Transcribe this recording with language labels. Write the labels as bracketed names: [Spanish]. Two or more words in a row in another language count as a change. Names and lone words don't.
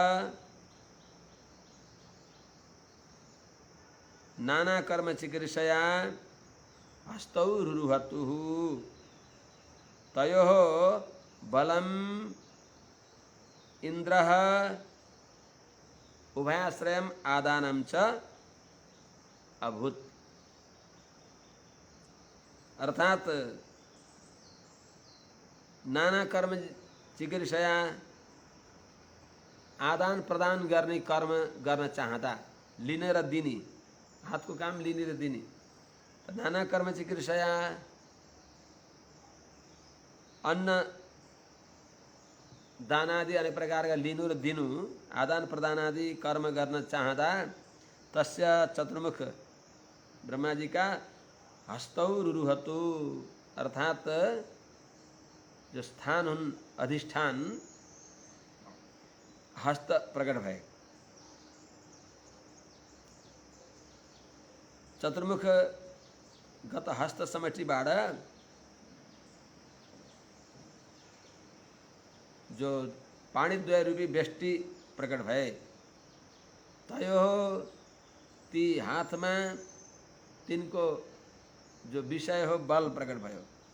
[Sanskrit] नाना कर्म चिकीर्षया हस्तौ रुरुहतुः तयोः बलम् इन्द्रः उभयाश्रयम् आदानं च अभूत। [Nepali] अर्थात [Sanskrit] नाना कर्म चिकीर्षया [Nepali] आदान प्रदान गर्ने कर्म गर्न चाहँदा लिने र दिने हातको काम लिने र दिने [Sanskrit] नाना कर्म चिकीर्षया [Nepali] अन्न दानादि अनेक प्रकारका लिनु र दिनु आदान प्रदान आदि कर्म गर्न चाहँदा तस्य चतुर्मुख ब्रह्माजी का [Sanskrit] हस्तौ रुरुहतु [Nepali] अर्थात जो स्थान हुन् अधिष्ठान हस्त प्रकट भए। चतुर्मुख गत हस्त समष्टिबाट जो पाणिद्वय रूपी व्यष्टि प्रकट भए तयो ती हातमा तिनको जो विषय हो बल प्रकट भयो।